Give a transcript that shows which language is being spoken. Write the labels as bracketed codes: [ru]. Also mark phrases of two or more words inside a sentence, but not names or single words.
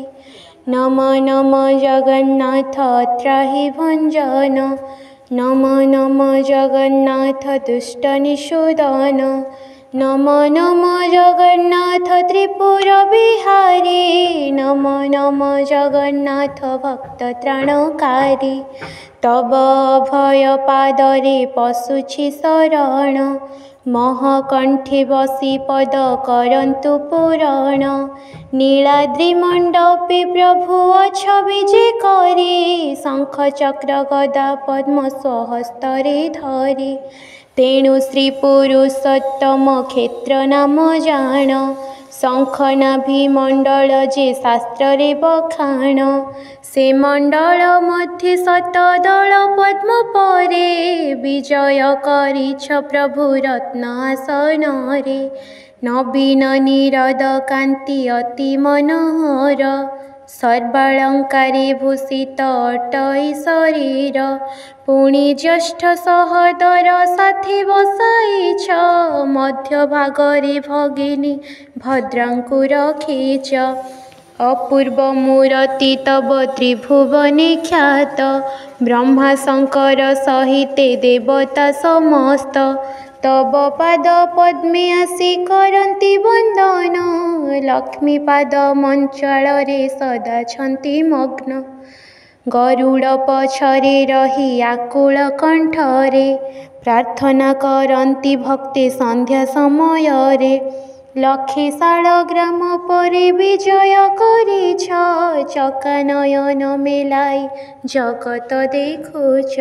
[or] ନମ ନମ ଜଗନ୍ନାଥ ତ୍ରାହି ଭଞ୍ଜନ । ନମ ନମ ଜଗନ୍ନାଥ ଦୁଷ୍ଟ ନିଷୂଦନ । ନମ ନମ ଜଗନ୍ନାଥ ତ୍ରିପୁର ବିହାରୀ । ନମ ନମ ଜଗନ୍ନାଥ ଭକ୍ତ ତ୍ରାଣକାରୀ । ତବ ଅଭୟ ପାଦରେ ପଶୁଛି ଶରଣ । ମହକଣ୍ଠେ ବସି ପଦ କରନ୍ତୁ ପୁରାଣ । ନୀଳାଦ୍ରି ମଣ୍ଡପେ ପ୍ରଭୁ ଅଛ ବିଜେ କରି । ଶଙ୍ଖ ଚକ୍ର ଗଦା ପଦ୍ମ ସ୍ୱହସ୍ତରେ ଧରି । ତେଣୁ ଶ୍ରୀ ପୁରୁଷୋତ୍ତମ କ୍ଷେତ୍ର ନାମ ଜାଣ । ଶଙ୍ଖ ନାଭି ମଣ୍ଡଳ ଯେ ଶାସ୍ତ୍ର ରେ ବଖାଣ । ସେ ମଣ୍ଡଳ ମଧ୍ୟ ଶତଦଳ ପଦ୍ମ ପରେ । ବିଜୟ କରିଛ ପ୍ରଭୁ ରତ୍ନ ଆସନ ରେ । ନବୀନ ନୀରଦ କାନ୍ତି ଅତି ମନୋହର । ସର୍ବାଳଙ୍କାରେ ଭୂଷିତ ଅଟଇ ଶରୀର । ପୁଣି ଜ୍ୟେଷ୍ଠ ସହୋଦର ସାଥୀ ବସାଇଛ । ମଧ୍ୟ ଭାଗରେ ଭଗିନୀ ଭଦ୍ରାଙ୍କୁ ରଖିଛ । ଅପୂର୍ବ ମୂର୍ତ୍ତି ତବ ତ୍ରିଭୁବନେ ଖ୍ୟାତ । ବ୍ରହ୍ମା ଶଙ୍କର ସହିତେ ଦେବତା ସମସ୍ତ । ତବ ପାଦ ପଦ୍ମେ ଆସି କରନ୍ତି ବନ୍ଦନ । ଲକ୍ଷ୍ମୀ ପାଦ ମଞ୍ଚାଳେ ସଦା ଛନ୍ତି ମଗ୍ନ । ଗରୁଡ଼ ପଛରେ ରହି ଆକୁଳ କଣ୍ଠରେ । ପ୍ରାର୍ଥନା କରନ୍ତି ଭକ୍ତେ ସନ୍ଧ୍ୟା ସମୟ ରେ । ଲକ୍ଷେ ଶାଳଗ୍ରାମ ପରେ ବିଜୟ କରିଛ । ଚକାନୟନ ମେଲାଇ ଜଗତ ଦେଖୁଛ ।